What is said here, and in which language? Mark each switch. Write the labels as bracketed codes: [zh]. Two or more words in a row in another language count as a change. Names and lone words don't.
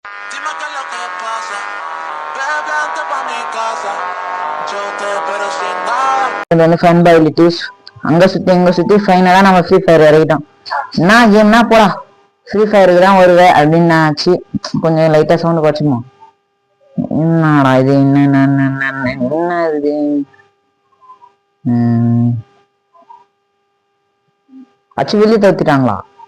[es] Dime qué es lo que pasa. Bebe antes pa' mi casa. Yo te espero sin nada. [ta] இது வந்து ஃபன் பைலிட்டிஸ் அங்கே சுற்றி இங்கே சுற்றி ஃபைனலாக நம்ம ஃப்ரீ ஃபயர் இறக்கிட்டோம். என்ன கேம்னா போடா ஃப்ரீ ஃபயருக்கு தான் வருவேன் அப்படின்னு ஆச்சு. கொஞ்சம் லைட்டாக சவுண்டு குறைச்சிக்குமா? என்னடா இது என்ன இது அச்சு வெளியே தவிர்த்துட்டாங்களா?